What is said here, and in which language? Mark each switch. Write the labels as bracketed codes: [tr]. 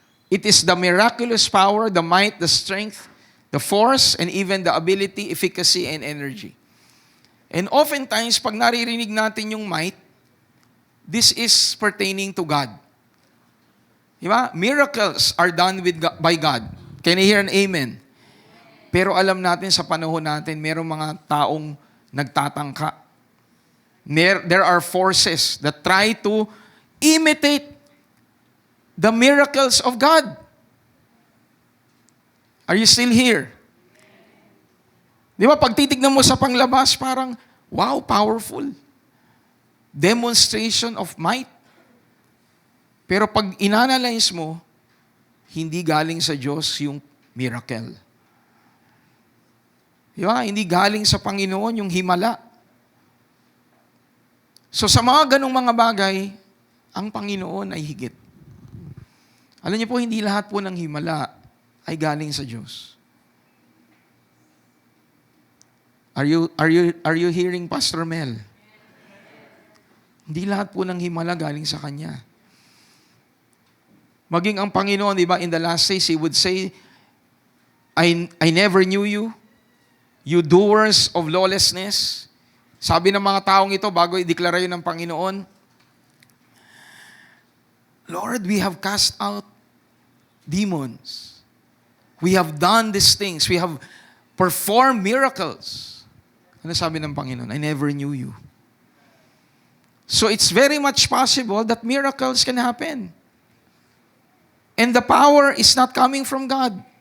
[en] It is the miraculous power, the might, the strength, the force, and even the ability, efficacy, and energy. And oftentimes, [tl] pag naririnig natin yung might, [en] this is pertaining to God. Diba? Miracles are done by God. Can you hear an amen? [tl] Pero alam natin sa panahon natin, merong mga taong nagtatangka. [en] There are forces that try to imitate the miracles of God. Are you still here? [tl] Di ba, pag titignan mo sa panglabas, parang, wow, powerful. [en] Demonstration of might. [tl] Pero pag inanalyze mo, hindi galing sa Diyos yung miracle. Di ba? Hindi galing sa Panginoon yung himala. So sa mga ganong mga bagay, ang Panginoon ay higit. Alam niyo po, hindi lahat po ng himala ay galing sa Diyos. [en] Are you hearing Pastor Mel? [tl] Hindi lahat po ng himala galing sa Kanya. Maging ang Panginoon, di ba, [en] in the last days, He would say, I never knew you, you doers of lawlessness. [tl] Sabi ng mga taong ito, bago i-deklara yun ng Panginoon, Lord, [en] we have cast out demons. We have done these things. We have performed miracles. [tl] Ano sabi ng Panginoon? [en] I never knew you. So it's very much possible that miracles can happen. And the power is not coming from God.